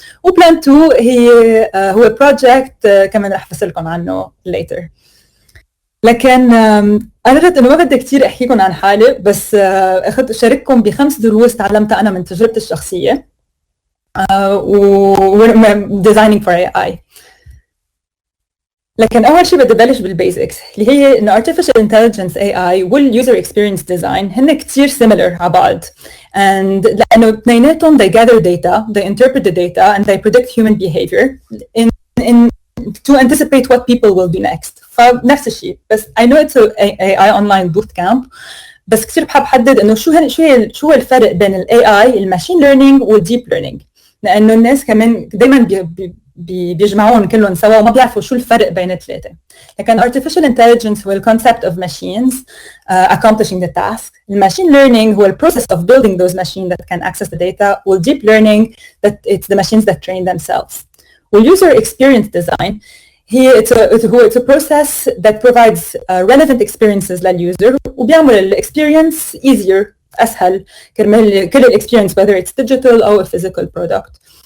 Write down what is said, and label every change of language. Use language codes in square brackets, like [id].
[ar] وبلان 2 هو project كمان رح أفصل لكم عنه later. لكن قررت إنه ما بدي كتير أحكيكم عن حالي, بس شارككم ب5 دروس تعلمتها أنا من تجربتي الشخصية و [en] designing for AI. [ar] لكن أول شيء بدي بلش بالبيزكس اللي هي إنه [en] artificial intelligence AI وال user experience design [ar] هن كتير [en] similar [ar] على بعض, [en] and [ar] لأنه اثنيناتهم [en] they gather data, they interpret the data, and they predict human behavior to anticipate what people will do next. [ar] فنفس الشيء, بس [en] I know it's a AI online bootcamp, [ar] بس كتير بحب حدد إنه شو هو الفرق بين ال AI, الماشين learning وال deep learning, لأنه الناس كمان دايماً بيجمعون كلهم سوا وما بيعرفوا شو الفرق بين الثلاثة. [en] لكن artificial intelligence هو concept of machines accomplishing the task. Machine learning هو process of building those machines that can access the data. وال deep learning that it's the machines that train themselves. وال user experience design it's a process that provides relevant experiences [ar] للuser وبيعمل الاكسبيرينس [en] easier, [ar] أسهل كرمال كل الاكسبيرينس [en] whether it's digital أو a physical product.